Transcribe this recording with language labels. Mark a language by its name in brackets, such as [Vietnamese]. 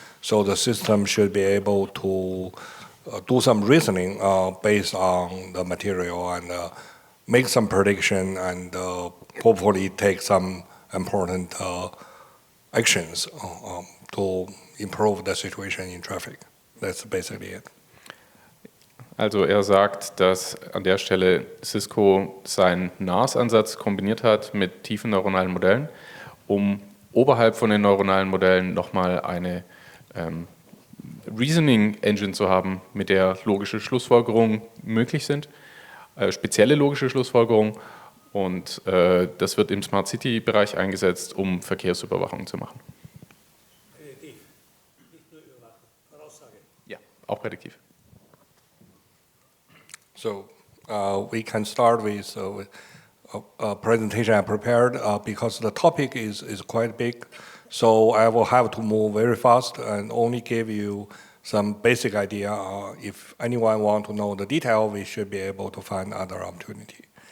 [English] So the system should be able to do some reasoning based on the material and make some prediction and hopefully take some important actions to improve the situation in traffic. That's basically it. [German] Also er sagt, dass an der Stelle Cisco seinen NARS-Ansatz kombiniert hat mit tiefen neuronalen Modellen, um oberhalb von den neuronalen Modellen nochmal eine Reasoning Engine zu haben, mit der logische Schlussfolgerungen möglich sind, spezielle logische Schlussfolgerungen, und das wird im Smart City-Bereich eingesetzt, um Verkehrsüberwachung zu machen. Prädiktiv, nicht nur Voraussage. Ja, auch prädiktiv. [English] So we can start with a presentation I prepared because the topic is quite big. So I will have to move very fast and only give you some basic idea. If anyone want to know the detail, we should be able to find other opportunity.